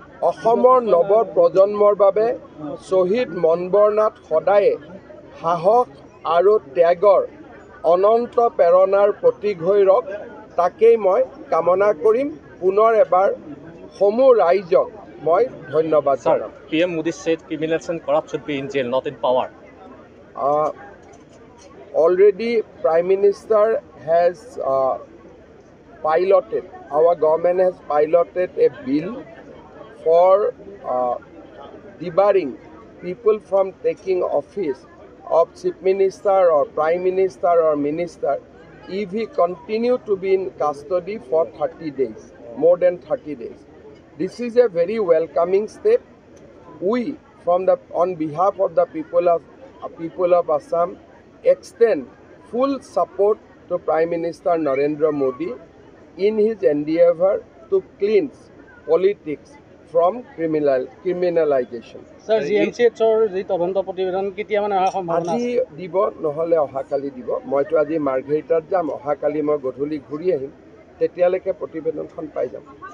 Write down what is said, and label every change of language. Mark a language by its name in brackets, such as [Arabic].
[Assamese] অসমৰ নৱপ্ৰজন্মৰ বাবে শ্বহীদ মনবৰ নাথ সদায়ে সাহস আৰু ত্যাগৰ অনন্ত প্ৰেৰণাৰ প্ৰতীক হৈ ৰওক, তাকেই মই কামনা কৰিম। পুনৰ এবাৰ সমূহ ৰাইজক মই ধন্যবাদ জনাম। [English] PM Modi said criminals and corrupt should be in jail, not in power. Already Prime Minister has piloted, our government has piloted a bill for debarring people from taking office of Chief Minister or Prime Minister or Minister if he continue to be in custody for 30 days, more than 30 days. This is a very welcoming step. We, on behalf of the people of Assam, extend full support to Prime Minister Narendra Modi in his endeavor to cleanse politics from criminalization. [Assamese] Sir, GMCHৰ যি তদন্ত প্ৰতিবেদন কেতিয়া মানে অহা সম্ভাৱনা আজি দিব, নহলে অহাকালি দিব। মইতো আজি মাৰ্ঘেৰিটাত যাম, অহাকালি মই গধূলি ঘূৰি আহিম, তেতিয়ালৈকে প্ৰতিবেদনখন পাই যাম।